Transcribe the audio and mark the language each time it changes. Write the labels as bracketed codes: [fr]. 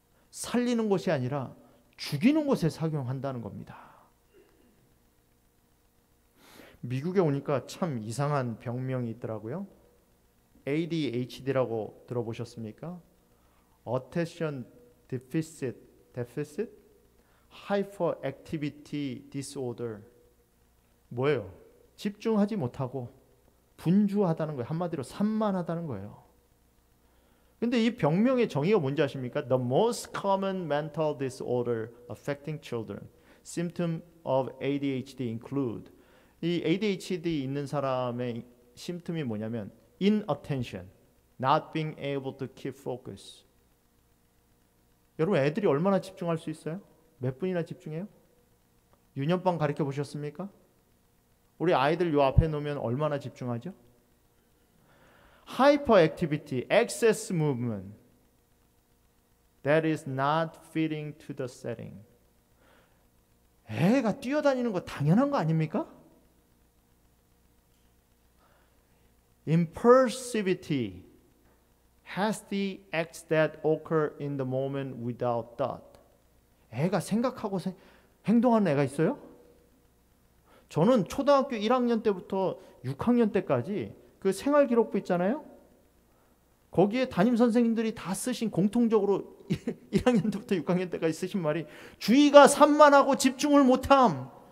[ko] 살리는 것이 아니라 죽이는 것에 사용한다는 겁니다. 미국에 오니까 참 이상한 병명이 있더라고요. ADHD라고 들어보셨습니까? [en] Attention Deficit Hyperactivity Disorder. [ko] 뭐예요? 집중하지 못하고 분주하다는 거예요. 한마디로 산만하다는 거예요. 근데 이 병명의 정의가 뭔지 아십니까? [en] The most common mental disorder affecting children. Symptom of ADHD include. [ko] 이 ADHD 있는 사람의 심틈이 뭐냐면 [en] inattention, not being able to keep focus. [ko] 여러분 애들이 얼마나 집중할 수 있어요? 몇 분이나 집중해요? 유년반 가르쳐 보셨습니까? 우리 아이들 요 앞에 놓으면 얼마나 집중하죠? [en] Hyperactivity, excess movement that is not fitting to the setting. [ko] 애가 뛰어다니는 거 당연한 거 아닙니까? [en] Impulsivity, hasty acts that occur in the moment without thought. [ko] 애가 생각하고 행동하는 애가 있어요? 저는 초등학교 1학년 때부터 6학년 때까지 그 생활기록부 있잖아요. 거기에 담임 선생님들이 다 쓰신 공통적으로 1학년 때부터 6학년 때까지 쓰신 말이 주의가 산만하고 집중을 못함.